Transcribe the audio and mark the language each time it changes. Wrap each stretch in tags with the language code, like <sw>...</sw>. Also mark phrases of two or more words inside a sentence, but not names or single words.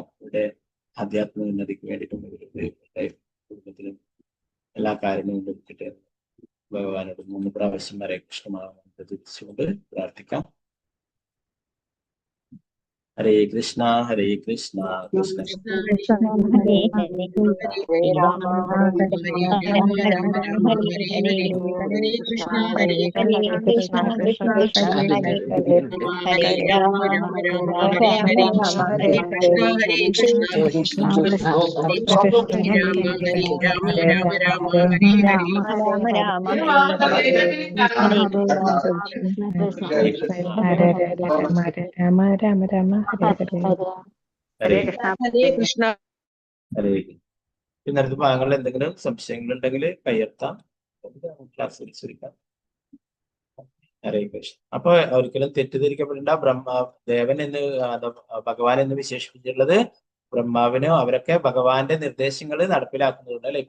<ml>ഇവിടെ ആധ്യാത്മിക ഉന്നതിക്ക് വേണ്ടിയിട്ടും ഇവരുടെ കുടുംബത്തിനും എല്ലാ കാര്യങ്ങളും ലഭിക്കട്ടെ ഭഗവാനോട് 3 പ്രാവശ്യം ഹരേ കൃഷ്ണമാണെന്ന് തിരിച്ചുകൊണ്ട് പ്രാർത്ഥിക്കാം.</ml> <sa>ഹരേ കൃഷ്ണ ഹരേ കൃഷ്ണ കൃഷ്ണ ഹരേ ഹരേ ഹരേ രാമ ഹരേ രാമ രാമ രാമ ഹരേ ഹരേ ഹരേ കൃഷ്ണ ഹരേ കൃഷ്ണ കൃഷ്ണ കൃഷ്ണ ഹരേ ഹരേ ഹരേ രാമ രാമ രാമ ഹരേ ഹരേ ഹരേ കൃഷ്ണ ഹരേ കൃഷ്ണ കൃഷ്ണ കൃഷ്ണ ഹരേ രാമ രാമ രാമ ഹരേ രാമ രാമ രാമ ഹരേ ഹരേ രാമ രാമ രാമ ഹരേ കൃഷ്ണ.</sa> <ml>ഹരേ ഇന്നത്തെ ഭാഗങ്ങളിൽ എന്തെങ്കിലും സംശയങ്ങൾ ഉണ്ടെങ്കിൽ കയ്യെത്താം, ക്ലാസ് ചുരുക്കാം.</ml> <sa>ഹരേ കൃഷ്ണ.</sa> <ml>അപ്പൊ ഒരിക്കലും തെറ്റിദ്ധരിക്കപ്പെടേണ്ട. ദേവൻ എന്ന് ഭഗവാൻ എന്ന് വിശേഷിപ്പിച്ചിട്ടുള്ളത് ബ്രഹ്മാവിനോ അവരൊക്കെ ഭഗവാന്റെ നിർദ്ദേശങ്ങൾ നടപ്പിലാക്കുന്നുണ്ട് അല്ലെ.</ml>